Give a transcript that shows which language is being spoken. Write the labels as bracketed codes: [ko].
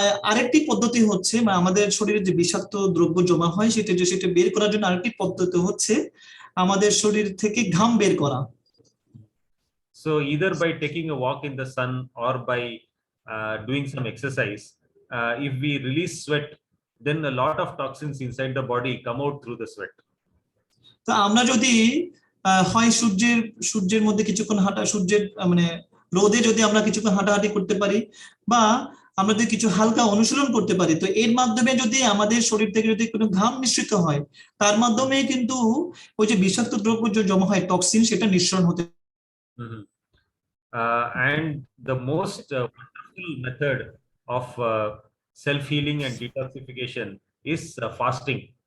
[bn] আরেকটি পদ্ধতি হচ্ছে, আমাদের শরীরে যে বিষাক্ত দ্রব্য জমা হয় সেটা বের করার জন্য আরেকটি পদ্ধতি হচ্ছে আমাদের শরীর থেকে ঘাম বের করা। [en] So either by taking a walk in the sun or by doing some exercise, if we release sweat, then a lot of toxins inside the body come out through the sweat. [bn] তো আমরা যদি হয় সূর্যের মধ্যে কিছুক্ষণ সূর্যের মানে রোদে যদি আমরা কিছুক্ষণ হাঁটাহাঁটি করতে পারি, বা আমরা যদি কিছু হালকা অনুশীলন করতে পারি, তো এর মাধ্যমে যদি আমাদের শরীর থেকে যদি কোনো ঘাম নিঃসৃত হয়, তার মাধ্যমে কিন্তু ওই যে বিষাক্ত দ্রব্য যে জমা হয় টক্সিন, সেটা নিঃসরণ হতে। [en] And the most wonderful method of self-healing and detoxification is fasting.